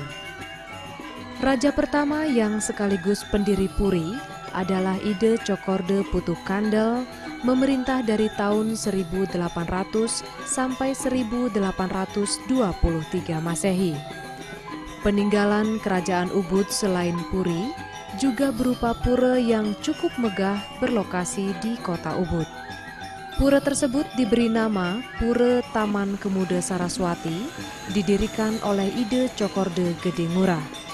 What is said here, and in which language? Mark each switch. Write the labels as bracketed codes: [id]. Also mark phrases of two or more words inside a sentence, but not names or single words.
[id] Raja pertama yang sekaligus pendiri Puri adalah Ide Cokorde Putu Kandel, memerintah dari tahun 1800 sampai 1823 Masehi. Peninggalan kerajaan Ubud selain Puri juga berupa pura yang cukup megah berlokasi di kota Ubud. Pura tersebut diberi nama Pura Taman Kemuda Saraswati, didirikan oleh Ide Cokorde Gede Ngurah.